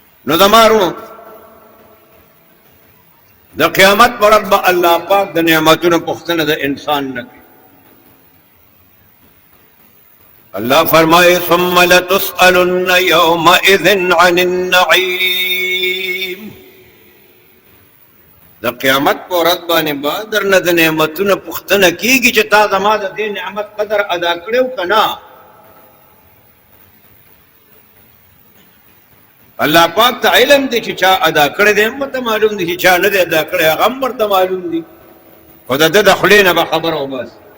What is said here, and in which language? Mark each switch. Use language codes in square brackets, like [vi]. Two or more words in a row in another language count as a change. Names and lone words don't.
[ps] نو دمارو د قیامت پر ورځ به الله پاک د نعمتونو پوښتنه د انسان نه کوي. [ur] اللہ فرمائے [ar] ثم لتسألن یومئذ عن النعیم. [ps] د قیامت په ورځ باندې به درنه د نعمتونو پوښتنه کیږي چې تا زما د دې نعمت قدر ادا کړو که نه. الله پاک ته علم دی چې چا ادا کړی دی هم ورته معلوم دی چې چا نه دی ادا کړی هغه هم ورته معلوم دی، خو د ده د خولې نه به خبره وباسي.